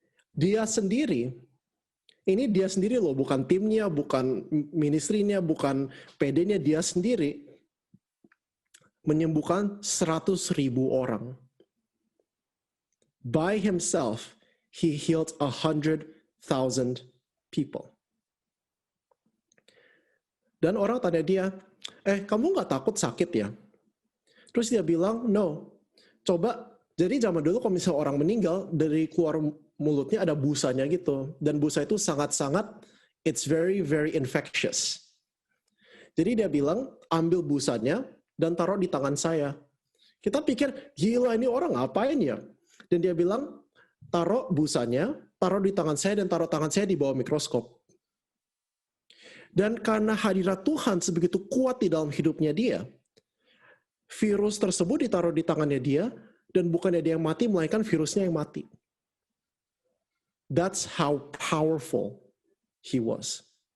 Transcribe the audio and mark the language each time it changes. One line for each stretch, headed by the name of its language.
Indonesian: Dia sendiri loh, bukan timnya, bukan ministrinya, bukan PD-nya, dia sendiri menyembuhkan 100,000 orang.
English: By himself, he healed 100,000 people.
Indonesian: Dan orang tanya dia, kamu nggak takut sakit ya? Terus dia bilang, no. Coba, jadi zaman dulu kalau misalnya orang meninggal, dari keluar mulutnya ada busanya gitu. Dan busa itu sangat-sangat,
English: it's very, very infectious.
Indonesian: Jadi dia bilang, ambil busanya dan taruh di tangan saya. Kita pikir, gila ini orang ngapain ya? Dan dia bilang, taruh busanya, taruh di tangan saya dan taruh tangan saya di bawah mikroskop. Dan karena hadirat Tuhan sebegitu kuat di dalam hidupnya dia, virus tersebut ditaruh di tangannya dia, dan bukannya dia yang mati, melainkan virusnya yang mati.
English: That's how powerful he was.